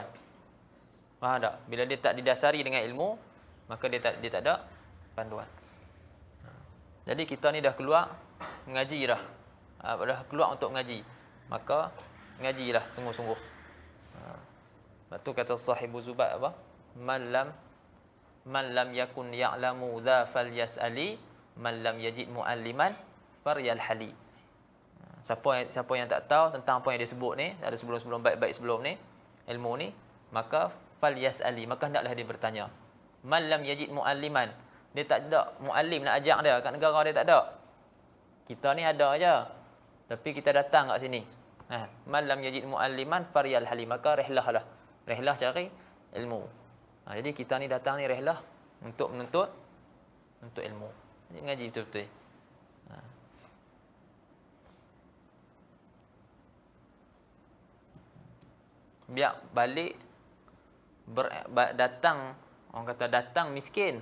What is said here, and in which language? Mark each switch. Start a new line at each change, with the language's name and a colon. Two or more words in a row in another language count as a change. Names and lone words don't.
Malay: Faham tak? Bila dia tak didasari dengan ilmu, maka dia tak ada panduan. Jadi kita ni dah keluar mengaji dah. Dah keluar untuk mengaji. Maka mengajilah sungguh-sungguh. Sebab tu kata sahibu Zubat apa?
Arabic: من لم يكن يعلم ذا فليسأل من لم يجد معلما فليرحل.
Malay: Siapa yang tak tahu tentang apa yang dia sebut ni, ada sebelum baik-baik sebelum ni, ilmu ni, maka falyas'ali, maka hendaklah dia bertanya.
Arabic: من لم يجد معلما,
Malay: dia tak ada muallim nak ajak dia, kat negara dia tak ada. Kita ni ada aja. Tapi kita datang kat sini.
Arabic: من لم يجد معلما فليرحل,
Malay: maka rehlahlah. Rehlah cari ilmu. Jadi kita ni datang ni rehlah untuk menuntut ilmu. Jadi ngaji betul-betul. Biar balik datang, orang kata datang miskin.